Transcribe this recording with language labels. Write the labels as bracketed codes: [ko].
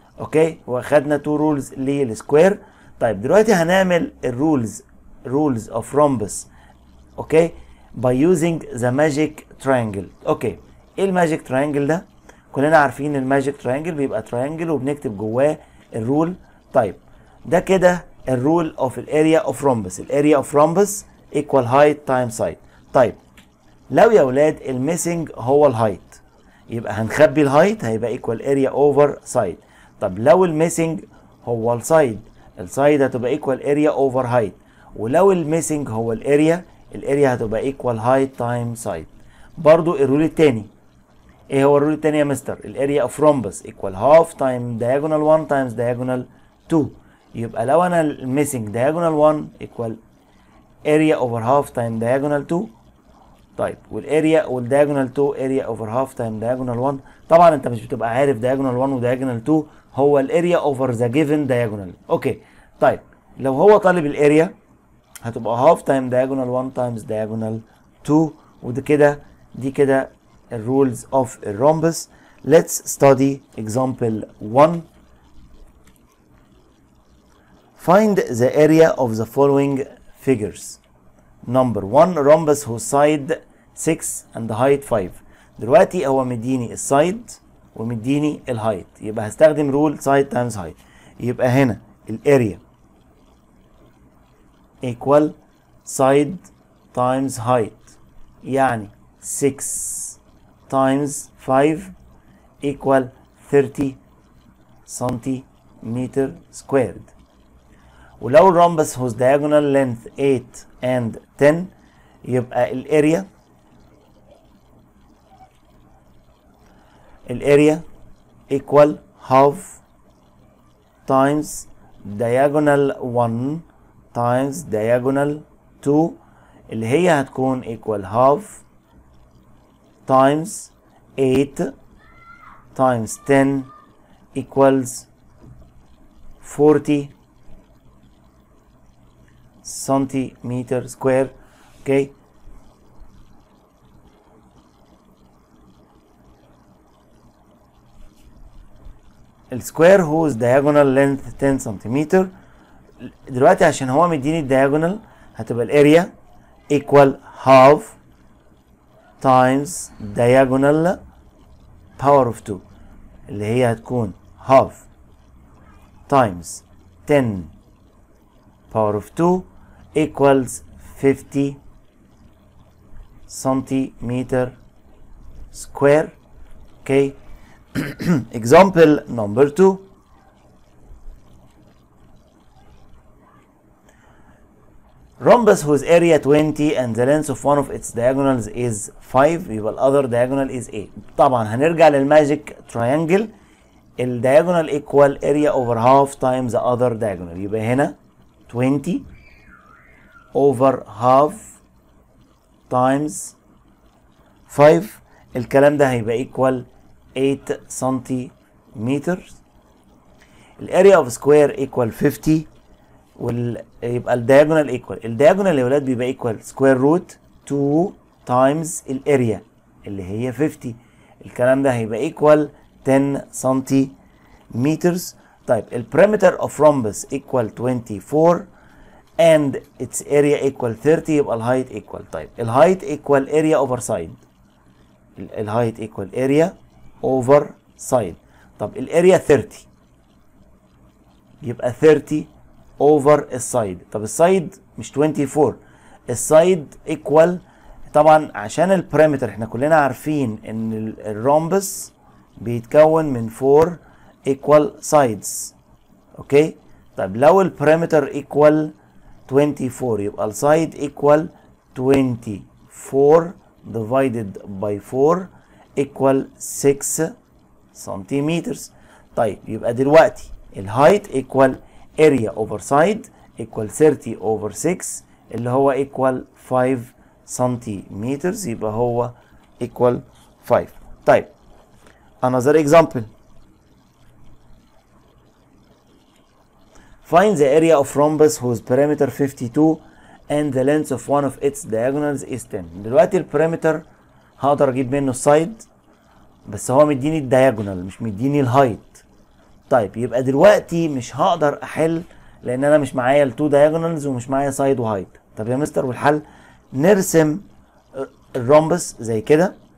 [en] okay [ar] واخدنا [en] 2 rules للسكوير. [ar] طيب دلوقتي هنعمل [en] Rules of rhombus okay by using the magic triangle. Okay [ar] ايه الماجيك تراينجل ده؟ كلنا عارفين الماجيك تراينجل بيبقى تراينجل وبنكتب جواه الرول. طيب ده كده [en] الرول اوف الاريا of rhombus. الاريا of rhombus equal height times height. [ar] طيب لو يا ولاد الميسنج هو الهايت يبقى هنخبي الهايت هيبقى [en] equal area over side. طب لو الميسنج هو السايد هتبقى equal اريا اوفر هايت. ولو الميسنج هو الاريا هتبقى equal height times height. [ar] برضو الرول التاني ايه هو الرول التاني يا مستر؟ [en] الاريا of rhombus equal half times diagonal 1 times diagonal 2. يبقى لو انا الميسنج diagonal 1 equal area over half time diagonal 2. طيب والاريا والdiagonal 2 area over half time diagonal 1. [ar] طبعا انت مش بتبقى عارف [en] diagonal 1 وdiagonal 2 هو الاريا over the given diagonal. Okay طيب لو هو طالب الاريا هتبقى half time diagonal 1 times diagonal 2. ودي كده الرولز اوف الرومبس. Let's study example 1. Find the area of the following figures. Number 1 rhombus whose side 6 and height 5. [ar] دلوقتي هو مديني السايد ومديني الهايت [en] يبقى هستخدم rule side times height. يبقى هنا الاريا equal side times height يعني 6 times 5 equal 30 centimeter squared. ولو الرhombus whose diagonal length 8 and 10 [ar] يبقى [en] الاريا equal half times diagonal 1 times diagonal 2 [ar] اللي هي هتكون [en] equal half times 8 times 10 equals 40 centimeter square. Okay السكوير whose diagonal length 10 centimetre. [ar] دلوقتي عشان هو مديني [en] الدياجونال هتبقى الاريا equal half times diagonal power of 2 اللي هي هتكون half times 10 power of 2 equals 50 centimeter square. Okay. Example number 2. Rhombus whose area 20 and the length of one of its diagonals is 5 [ar] يبقى [en] other diagonal is 8. [ar] طبعا هنرجع للماجيك [en] triangle. الdiagonal equal area over half times the other diagonal. يبقى هنا 20 over half times 5 [ar] الكلام ده هيبقى [en] equal 8 centimeters. الاريا of square equal 50 يبقى الدياجونال الدياجونال [ar] يا ولاد بيبقى [en] equal square root 2 times الاريا اللي هي 50. [ar] الكلام ده هيبقى [en] equal 10 centimeters. طيب البريمتر of rhombus equal 24 and its area equal 30 يبقى الهايت equal. طيب الهايت equal area over side. الهايت equal area over side. طب الاريا 30 يبقى 30 over السايد. طب السايد مش 24 السايد equal. [ar] طبعا عشان البريمتر احنا كلنا عارفين ان الرومبس بيتكون من [en] 4 equal sides. Okay طيب لو البريمتر equal 24 يبقى السايد equal 24 divided by 4 equal 6 centimeters. طيب يبقى دلوقتي الهايت equal area over side equal 30 over 6 اللي هو equal 5 centimeters. [ar] يبقى هو equal 5. [en] طيب another example. Find the area of rhombus whose perimeter 52 and the length of one of its diagonals is 10. [ar] دلوقتي البريمتر هقدر اجيب منه السايد، بس هو مديني الدياجونال مش مديني الهايت. طيب يبقى دلوقتي مش هقدر احل لان انا مش معايا التو دايجونالز ومش معايا سايد وهايت. طب يا مستر والحل؟ نرسم الرومبس زي كده.